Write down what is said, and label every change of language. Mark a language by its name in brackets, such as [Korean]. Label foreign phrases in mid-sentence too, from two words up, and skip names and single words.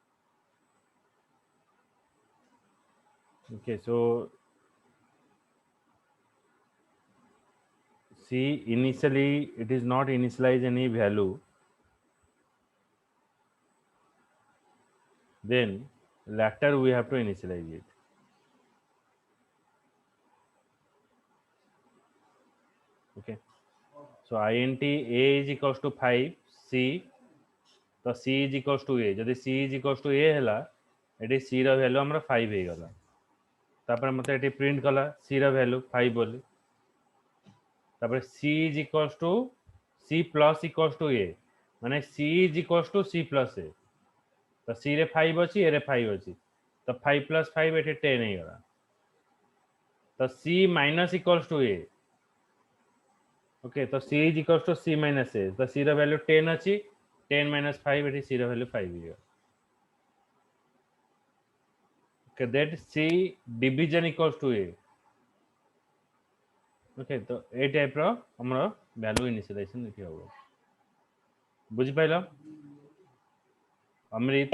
[English] Okay, so c initially it is not initialize any value, then later we have to initialize it. Okay, so int a is equals to 5 c, तो c is equals to a, जदि c is equals to [Odia] a ହେଲା ଏଠି c ର ଭାଲ୍ୟୁ ହମରା 5 ହେ ଗଲା, ତାପର ମତେ ଏଠି ପ୍ରିଣ୍ଟ କଲା c ର ଭାଲ୍ୟୁ 5 ବୋଲି, ତାପର [English] c is equals to c plus equals to a, [Odia] ମାନେ [English] c is equals to c plus a, [Odia] ତୋ c ରେ 5 ଅଛି ଏ ରେ 5 ଅଛି, ତୋ 5 plus 5 ଏଠି 10 ହେ ଗଲା, ତୋ [English] c minus equals to a. ओके, तो c is equals to c minus a, [Odia] ତୋ c ର ଭାଲ୍ୟୁ 10 ଅଛି, 10 minus 5 ଏଠି c ର ଭାଲ୍ୟୁ 5 ହେ ଗଲା. [English] Okay, that c division equals to a. ओके, [Odia] ତୋ ଏ ଟାଇପ ର ହମର ଭାଲ୍ୟୁ ଇନିସିଆଲାଇଜେସନ ଲେଖି ହେବ. ବୁଝି ପାଇଲୋ ଅମୃତ?